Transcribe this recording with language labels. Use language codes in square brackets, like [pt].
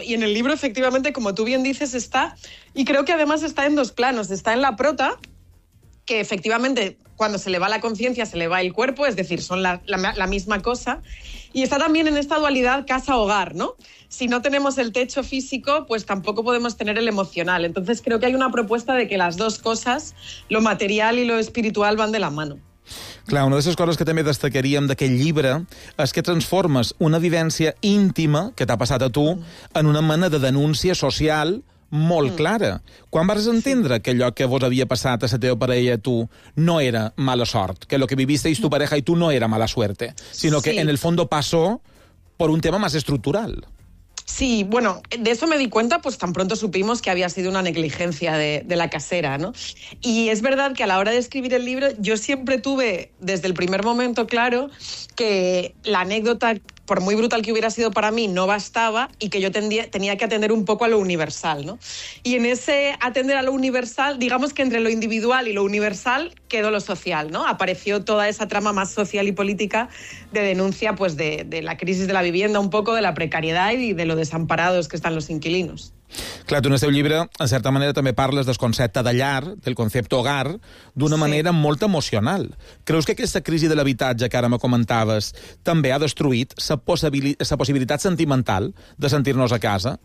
[es] Y en el libro, efectivamente, como tú bien dices, está, y creo que además está en dos planos, está en la prota, que efectivamente cuando se le va la conciencia se le va el cuerpo, es decir, son la misma cosa. Y está también en esta dualidad casa-hogar, ¿no? Si no tenemos el techo físico, pues tampoco podemos tener el emocional. Entonces creo que hay una propuesta de que las dos cosas, lo material y lo espiritual, van de la mano. [ca] Clar, una de les coses que també destacaríem d'aquest llibre és que transformes una vivència íntima que t'ha passat a tu en una mena de denúncia social molt clara. Quan vas entendre que allò que vos havia passat a la teva parella i a tu no era mala sort, [es] que lo que vivisteis tu pareja i tu no era mala suerte, [ca] sinó que [es] en el fondo pasó por un tema más estructural. Sí, bueno, de eso me di cuenta pues tan pronto supimos que había sido una negligencia de la casera, ¿no? Y es verdad que a la hora de escribir el libro yo siempre tuve desde el primer momento claro que la anécdota, por muy brutal que hubiera sido para mí, no bastaba y que yo tenía que atender un poco a lo universal, ¿no? Y en ese atender a lo universal, digamos que entre lo individual y lo universal quedó lo social, ¿no? Apareció toda esa trama más social y política de denuncia pues de la crisis de la vivienda, un poco de la precariedad y de lo desamparados que están los inquilinos. [ca] Clar, tu en el teu llibre, en certa manera, també parles del concepte de llar, del concepte hogar, d'una manera molt emocional. Creus que aquesta crisi de l'habitatge que ara me comentaves també ha destruït la possibilitat sentimental de sentir-nos a casa?